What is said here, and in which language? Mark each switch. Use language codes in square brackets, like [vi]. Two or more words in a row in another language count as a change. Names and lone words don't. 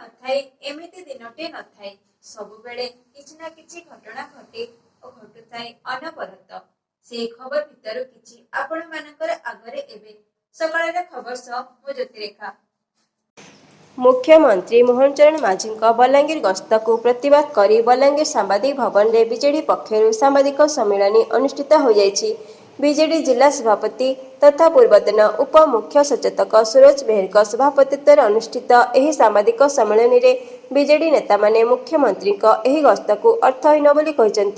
[or] ଥାଏ ଏମିତି ଦିନଟେ ନଥାଏ। ସବୁବେଳେ କିଛି ନା କିଛି ଘଟଣା ଘଟେ ଓ ଘଟୁଥାଏ ଅନବରତ। ସେ ଖବର ଭିତରୁ କିଛି ଆପଣ ମାନଙ୍କର ଆଗରେ ଏବେ ସକାଳର ଖବର ସହ ମୁଁ ଜ୍ୟୋତିରେଖା। ମୁଖ୍ୟମନ୍ତ୍ରୀ ମୋହନ ଚରଣ ମାଝୀଙ୍କ ବଲାଙ୍ଗୀର ଗସ୍ତକୁ ପ୍ରତିବାଦ କରି ବଲାଙ୍ଗୀର ସାମ୍ବାଦିକ ଭବନରେ ବିଜେଡି ପକ୍ଷରୁ ସାମ୍ବାଦିକ ସମ୍ମିଳନୀ ଅନୁଷ୍ଠିତ ହୋଇଯାଇଛି। ବିଜେଡି ଜିଲ୍ଲା ସଭାପତି ତଥା ପୂର୍ବତନ ଉପମୁଖ୍ୟ ସଚେତକ ସୁରଜ ବେହେରଙ୍କ ସଭାପତିତ୍ୱରେ ଅନୁଷ୍ଠିତ ଏହି ସାମ୍ବାଦିକ ସମ୍ମିଳନୀରେ ବିଜେଡି ନେତାମାନେ ମୁଖ୍ୟମନ୍ତ୍ରୀଙ୍କ ଏହି ଗସ୍ତକୁ ଅର୍ଥହୀନ ବୋଲି କହିଛନ୍ତି।